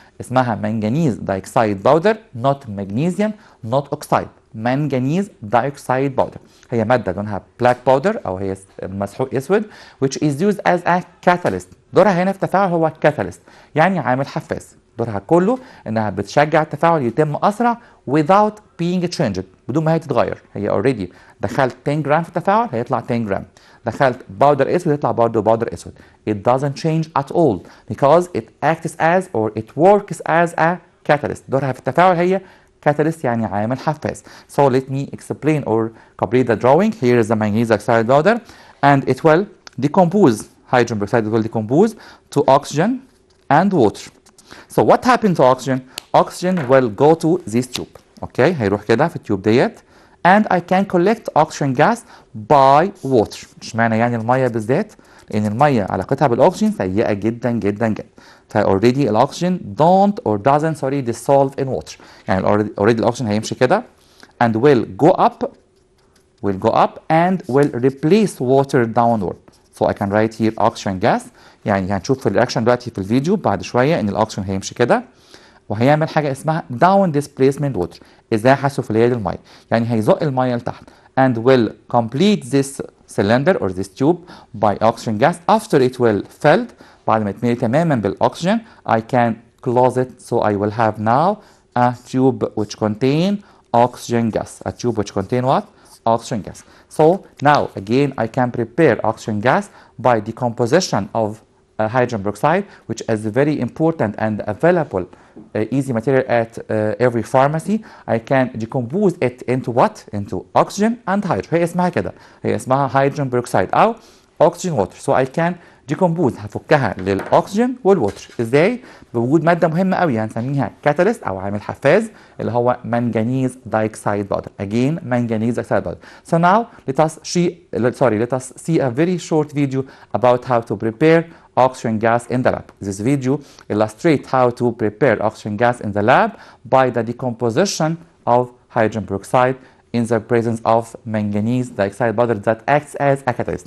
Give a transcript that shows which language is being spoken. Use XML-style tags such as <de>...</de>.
<en>اسمها manganese dioxide powder not magnesium not oxide. manganese dioxide powder</en> <ar>هي مادة لونها</ar> <en>black powder</en> <ar>او هي مسحوق اسود</ar> <en>which is used as a catalyst.</en> <ar>دورها هنا في التفاعل هو catalyst يعني عامل حفاز. دورها كله انها بتشجع التفاعل يتم اسرع</ar> <en>without being changed</en> <ar>بدون ما هي تتغير. هي already دخلت 10 جرام في التفاعل هيطلع 10 جرام. دخلت باودر اسود يطلع برضه باودر اسود.</ar> <en>It doesn't change at all because it acts as or it works as a catalyst.</en> <ar>دورها في التفاعل هي catalyst يعني عامل حفاز.</ar> <en>So let me explain or complete the drawing. Here is the manganese oxide powder and it will decompose hydrogen peroxide. It will decompose to oxygen and water. So what happened to oxygen? Oxygen will go to this tube.</en> <ar>Okay, هيروح كده في التيوب ديت.</ar> <en>And I can collect oxygen gas by water.</en> <ar>اشمعنى يعني المية بالذات؟ لأن المية علاقتها بالأكسجين سيئة جدا جدا جدا.</ar> <en>already</en> <ar>الأكسجين</ar> <en>doesn't dissolve in water.</en> <ar>يعني already الأكسجين هيمشي كده</ar> <en>and will go up and will replace water downward. So I can write here oxygen gas.</en> <ar>يعني هنشوف في الرياكشن دلوقتي في الفيديو بعد شويه ان الاكسجين هيمشي كده وهيعمل حاجه اسمها down displacement water ازاحه سفليه للميه. يعني هيزق الميه لتحت</ar> <en>and will complete this cylinder or this tube by oxygen gas after it will filled.</en> <ar>بعد ما يتملي تماما بالاكسجين</ar> <en>I can close it. So I will have now a tube which contain oxygen gas. A tube which contain what? Oxygen gas. So now again I can prepare oxygen gas by decomposition of hydrogen peroxide, which is very important and available easy material at every pharmacy. I can decompose it into what? Into oxygen and hydrogen.</en> <ar>هي اسمها كده، هي اسمها hydrogen peroxide أو oxygen water.</ar> <en>So I can decompose،</en> <ar>هفكها للأكسجين والوتر. ازاي؟ بوجود مادة مهمة قوي هنسميها كاتاليست أو عامل حفاز اللي هو منجنيز دايكسايد باودر.</ar> <en>Again manganese dioxide powder. So now let us see a very short video about how to prepare oxygen gas in the lab. This video illustrates how to prepare oxygen gas in the lab by the decomposition of hydrogen peroxide in the presence of manganese dioxide powder that acts as a catalyst.</en>